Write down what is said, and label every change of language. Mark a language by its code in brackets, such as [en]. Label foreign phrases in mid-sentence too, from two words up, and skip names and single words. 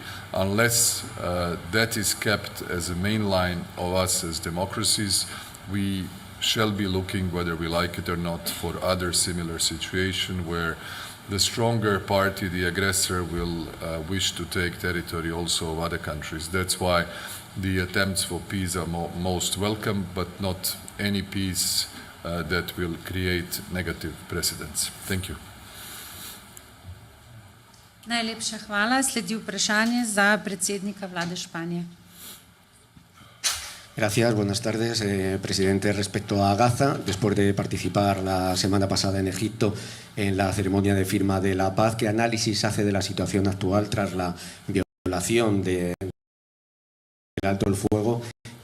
[en] Unless that is kept as a main line of us as democracies, we shall be looking, whether we like it or not, for other similar situations where the stronger party, the aggressor, will wish to take territory also of other countries. That's why the attempts for peace are most welcome, but not any peace that will create negative precedents. Thank you. [sl] Najlepša hvala. Sledi vprašanje za predsednika vlade Španije. [es] Gracias, buenas tardes. Presidente, respecto a Gaza, después de participar la semana pasada en Egipto en la ceremonia de firma de la paz, ¿qué análisis hace de la situación actual tras la violación del alto el fuego